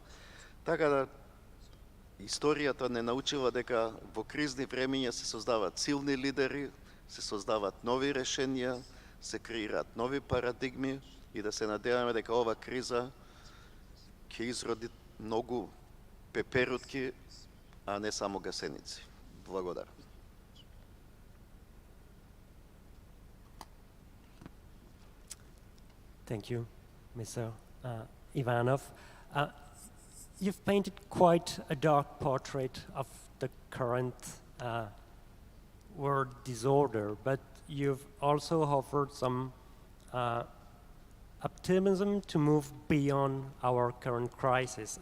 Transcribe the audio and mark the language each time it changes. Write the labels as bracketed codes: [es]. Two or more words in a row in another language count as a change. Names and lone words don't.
[mk] Така да, историјата не научила дека во кризни времења се создаваат силни лидери, се создаваат нови решенија, се креираат нови парадигми и да се надеваме дека ова криза ќе изроди многу пеперутки, а не само гасеници. Благодарам. [en] Thank you, Mr. Ivanov. You've painted quite a dark portrait of the current world disorder, but you've also offered some optimism to move beyond our current crisis.